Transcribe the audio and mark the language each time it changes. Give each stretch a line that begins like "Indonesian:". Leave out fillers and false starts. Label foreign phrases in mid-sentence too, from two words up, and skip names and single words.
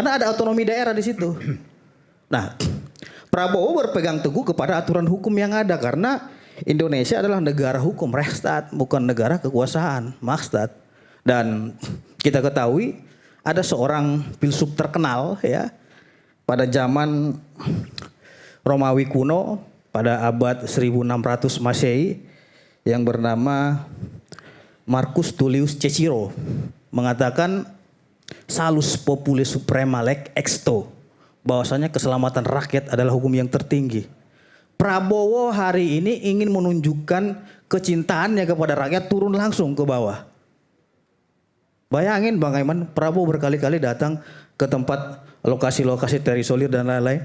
Indonesian: Karena ada otonomi daerah di situ. Nah, Prabowo berpegang teguh kepada aturan hukum yang ada karena Indonesia adalah negara hukum, Rechtsstaat, bukan negara kekuasaan, Machtsstaat. Dan kita ketahui ada seorang filsuf terkenal ya pada zaman Romawi kuno pada abad 1600 Masehi yang bernama Marcus Tullius Cicero mengatakan
Latin: salus populi suprema lex exto,
Indonesian: bahwasanya keselamatan rakyat adalah hukum yang tertinggi. Prabowo hari ini ingin menunjukkan kecintaannya kepada rakyat turun langsung ke bawah. Bayangin Bang Aiman, Prabowo berkali-kali datang ke tempat lokasi-lokasi terisolir dan lain-lain.